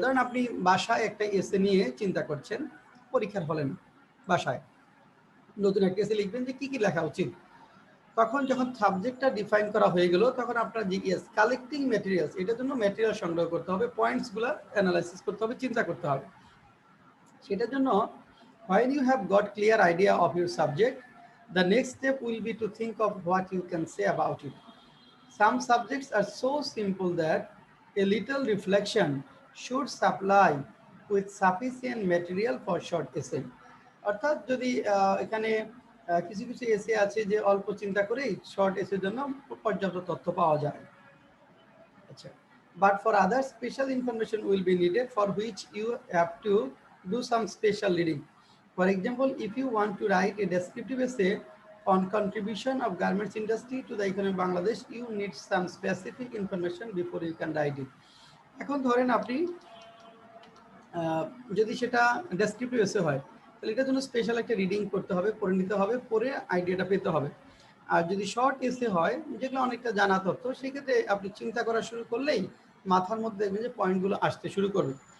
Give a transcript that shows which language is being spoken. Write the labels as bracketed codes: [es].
[bn] ধরেন আপনি বাসায় একটা এসে নিয়ে চিন্তা করছেন, পরীক্ষার হলে না, বাসায় নতুন একটা এসে লিখবেন যে কি কি লেখা উচিত। তখন যখন সাবজেক্টটা ডিফাইন করা হয়ে গেল তখন আপনার জিজ্ঞেস কালেক্টিং ম্যাটেরিয়ালস, এটার জন্য ম্যাটেরিয়াল সংগ্রহ করতে হবে, পয়েন্টসগুলো অ্যানালাইসিস করতে হবে, চিন্তা করতে হবে। সেটার জন্য [en] when you have got clear idea of your subject, the next step will be to think of what you can say about it. Some subjects are so simple that a little reflection should supply with sufficient material for short essay. [bn] অর্থাৎ যদি এখানে কিছু কিছু এসে আছে যে অল্প চিন্তা করেই শর্ট এসের জন্য পর্যাপ্ত তথ্য পাওয়া যায়। [en] আচ্ছা, but for others special information will be needed for which you have to do some special reading. For example, if you want to write a descriptive essay on contribution of garments industry to the economy of Bangladesh, you need some specific information before you can write it. [bn] এখন ধরেন আপনি যদি সেটা descriptive এসে হয় তাহলে এটার জন্য স্পেশাল একটা রিডিং করতে হবে, পড়ে নিতে হবে, পরে আইডিয়াটা পেতে হবে। আর যদি শর্ট এসে হয় যেগুলো অনেকটা জানা তথ্য, সেক্ষেত্রে আপনি চিন্তা করা শুরু করলেই মাথার মধ্যে দেখবেন যে পয়েন্টগুলো আসতে শুরু করবে।